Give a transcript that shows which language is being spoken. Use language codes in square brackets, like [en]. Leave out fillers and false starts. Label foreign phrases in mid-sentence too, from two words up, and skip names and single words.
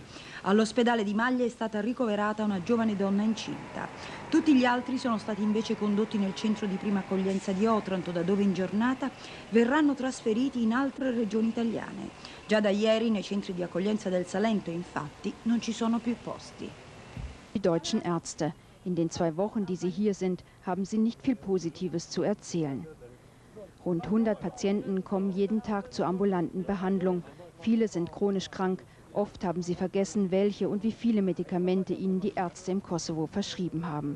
[it] All'ospedale di Maglia è stata ricoverata una giovane donna incinta. Tutti gli altri sono stati invece condotti nel centro di prima accoglienza di Otranto, da dove in giornata verranno trasferiti in altre regioni italiane. Già da ieri nei centri di accoglienza del Salento, infatti, non ci sono più posti. [de] Die deutschen Ärzte. In den 2 Wochen, die sie hier sind, haben sie nicht viel Positives zu erzählen. Rund 100 Patienten kommen jeden Tag zur ambulanten Behandlung. Viele sind chronisch krank. Oft haben sie vergessen, welche und wie viele Medikamente ihnen die Ärzte im Kosovo verschrieben haben.